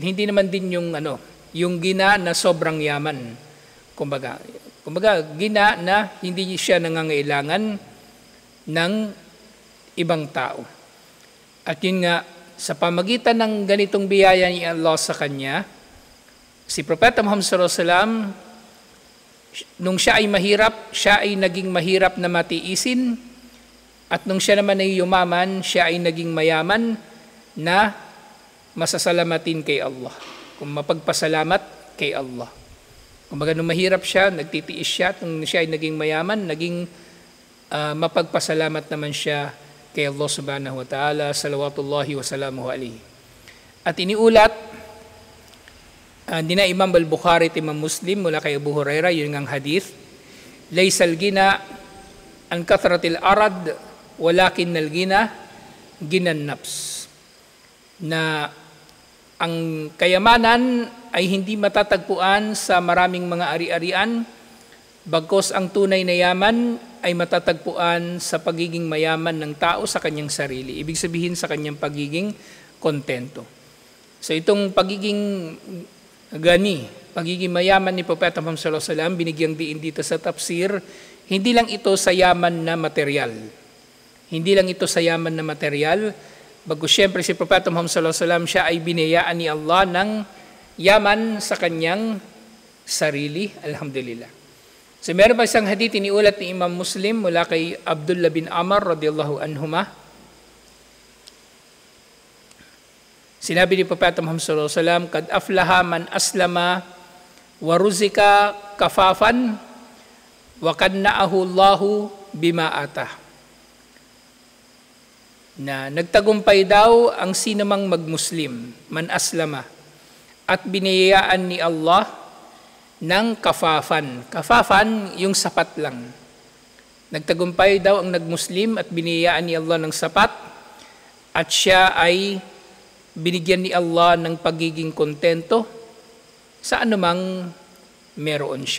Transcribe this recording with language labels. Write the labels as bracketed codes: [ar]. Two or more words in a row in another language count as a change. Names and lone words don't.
[tl] Hindi naman din yung gina na sobrang yaman. Kumbaga gina na hindi siya nangangailangan ng ibang tao. At yun nga, sa pamagitan ng ganitong biyaya ni Allah sa kanya, si Propeta Muhammad [ar] صلى الله عليه وسلم, [tl] nung siya ay mahirap, siya ay naging mahirap na matiisin, at nung siya naman ay yumaman, siya ay naging mayaman na masasalamatin kay Allah. Kung mapagpasalamat kay Allah. Kung nung mahirap siya, nagtitiis siya, at nung siya ay naging mayaman, naging mapagpasalamat naman siya kay Allah [ar] سبحانه وتعالى صلوات الله وسلامه عليه. [tl] At iniulat, dina Imam al-Bukhari at Imam Muslim, mula kay Abu Hurairah, yun ang hadith, [ar] ليس الغنى عن كثرة العرض ولكن الغنى غنى النفس. [tl] Na ang kayamanan ay hindi matatagpuan sa maraming mga ari-arian, bagkus ang tunay na yaman ay matatagpuan sa pagiging mayaman ng tao sa kanyang sarili. Ibig sabihin sa kanyang pagiging kontento. So itong pagiging pagiging mayaman ni Propeta Muhammad [ar] صلى الله عليه وسلم, [tl] binigyang diin dito sa tafsir, hindi lang ito sa yaman na material. Hindi lang ito sa yaman na material, bago siyempre si Propeta Muhammad [ar] صلى الله عليه وسلم, [tl] siya ay biniyayaan ni Allah ng yaman sa kanyang sarili, alhamdulillah. So meron pa isang hadith iniulat ni Imam Muslim mula kay Abdullah bin Amr [ar] رضي الله عنهما. [tl] Sinabi ni Propeta Muhammad [ar] صلى الله عليه وسلم قد أفلح من أسلم ورزق كفافا وقنعه الله بما آتاه." [tl] Na nagtagumpay daw ang sinamang magmuslim, [ar] من أسلم, [tl] at biniyayaan ni Allah ng kafafan. Kafafan, yung sapat lang. Nagtagumpay daw ang nagmuslim at biniyayaan ni Allah ng sapat, at siya ay binigyan ni Allah ng pagiging kontento sa anumang meron siya.